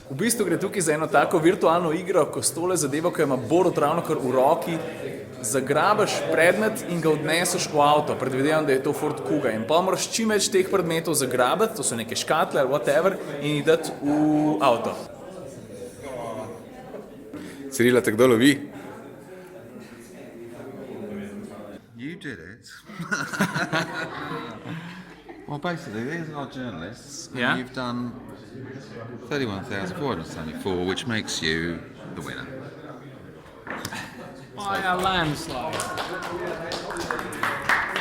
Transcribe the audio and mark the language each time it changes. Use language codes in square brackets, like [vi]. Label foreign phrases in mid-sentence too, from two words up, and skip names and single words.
[sl] V bistvu gre tukaj za eno tako virtualno igro, ko s tole zadevo, ko ima Borut ravnokar v roki, zagrabaš predmet in ga odneseš v avto. Predvidevam, da je to Ford Kuga. In pa moraš čim več teh predmetov zagrabati, to so neke škatle ali whatever, in jih dati v avto. Cirila te kdo lovi? [en] You did it. Well, basically, these are journalists, and Yeah. you've done 31,474, which makes you the winner. By a landslide.